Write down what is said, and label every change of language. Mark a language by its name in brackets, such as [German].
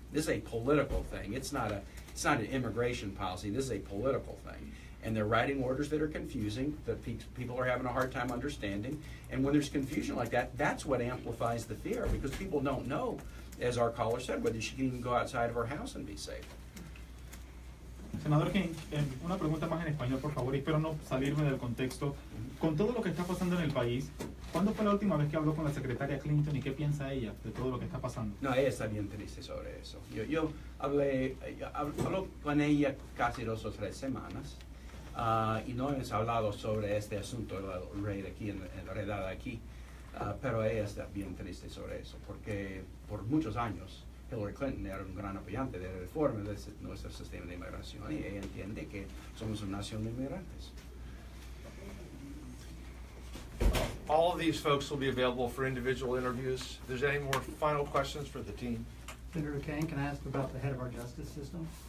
[English] This is a political thing. It's not an immigration policy. This is a political thing. And they're writing orders that are confusing, that people are having a hard time understanding. And when there's confusion like that, that's what amplifies the fear, because people don't know, as our caller said, whether she can even go outside of her house and be safe. [Spanish] Senador Kaine, una pregunta más en español, por favor, y espero no salirme del contexto. Con todo lo que está pasando en el país, ¿cuándo fue la última vez que habló con la secretaria Clinton y qué piensa ella de todo lo que está pasando? No, ella está bien triste sobre eso. Yo hablé con ella casi 2 o 3 semanas y no hemos hablado sobre este asunto enredada aquí, pero ella está bien triste sobre eso, porque por muchos años Hillary Clinton era un gran apoyante de la reforma de nuestro sistema de inmigración y ella entiende que somos una nación de inmigrantes. [English] All of these folks will be available for individual interviews. If there's any more final questions for the team. Senator Kaine, can I ask about the head of our justice system?